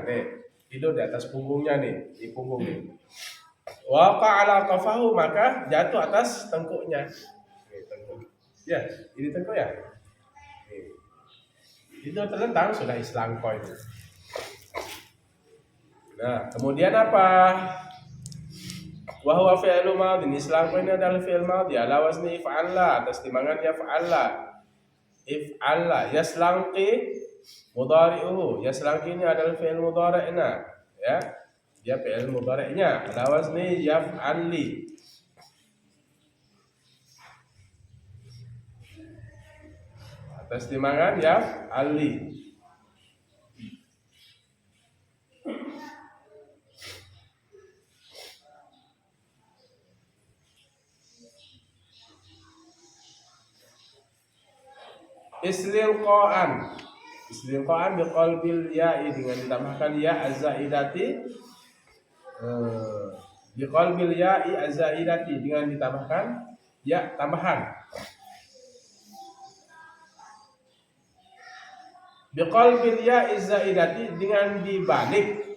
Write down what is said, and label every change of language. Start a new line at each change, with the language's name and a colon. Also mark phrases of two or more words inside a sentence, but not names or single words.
Indonesian: Nih, tidur di atas punggungnya nih, di punggung nih.
Arabic: وقع على قفاه
Indonesian: maka jatuh atas tengkuknya. Nih, tengkuk. Ya, ini tengkuk ya. Nih. Tidur terlentang sudah islangqa itu. Nah, kemudian apa?
Arabic: وهو فعل ماض.
Indonesian: Islangqa ini adalah
Arabic: فعل ماض على وزن افعلى
Indonesian: atas timbangan yaf'ala.
Arabic: افعلى يسلنقي مضارعه.
Indonesian: Yaslangqi ini adalah
Arabic: فعل مضارع,
Indonesian: ya. Dia
Arabic: فعل مضارع على وزن يفعلي.
Indonesian: Atas timbangan yaf'ali.
Arabic: استلقاء بقلب الياء
Indonesian: dengan ditambahkan ya
Arabic: الزائدة بقلب الياء الزائدة
Indonesian: dengan ditambahkan ya tambahan
Arabic: بقلب الياء الزائدة
Indonesian: dengan dibalik.